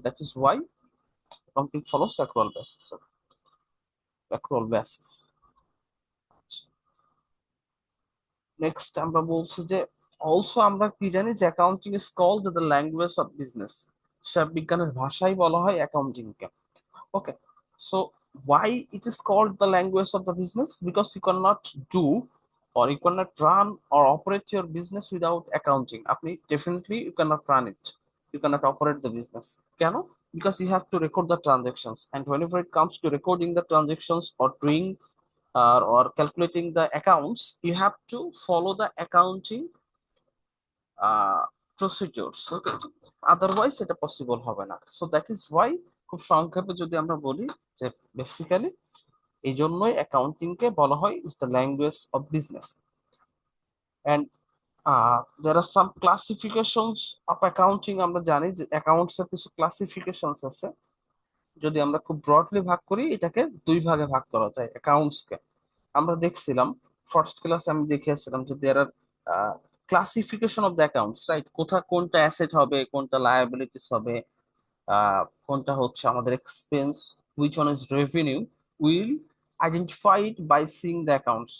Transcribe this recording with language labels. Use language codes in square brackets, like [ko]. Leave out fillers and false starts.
[en] That is why accounting follows accrual basis. Accrual basis. Next [bn] আমরা বলছি যে [en] also [bn] আমরা কি জানি যে [en] Accounting is called the language of business. [bn] হিসাব বিজ্ঞানের ভাষাই বলা হয় accounting K. [en] Okay, so why it is called the language of the business? Because you cannot do or you cannot run or operate your business without accounting. আপনি definitely you cannot run it, you cannot operate the business. কেন? Because you have to record the transactions, and whenever it comes to recording the transactions or doing or calculating the accounts, you have to follow the accounting procedures. Okay, otherwise [bn] এটা possible হবে না। [en] so that is why, [bn] খুব সংক্ষেপে যদি আমরা বলি, যে basically এই জন্যই অ্যাকাউন্টিং কে বলা হয় [en] Is the language of business. And there are some classifications of accounting. [bn] আমরা জানি যে অ্যাকাউন্টস এর কিছু ক্লাসিফিকেশনস আছে। যদি আমরা খুব ব্রডলি ভাগ করি, এটাকে 2 ভাগে ভাগ করা যায় অ্যাকাউন্টস কে। আমরা দেখছিলাম ফার্স্ট ক্লাসে, আমি দেখিয়েছিলাম যে [en] there are classification of the accounts, [bn] right? কোনটা অ্যাসেট হবে, কোনটা লায়াবিলিটিস হবে, কোনটা হচ্ছে আমাদের expense, [en] Which one is revenue, will identified by seeing the accounts.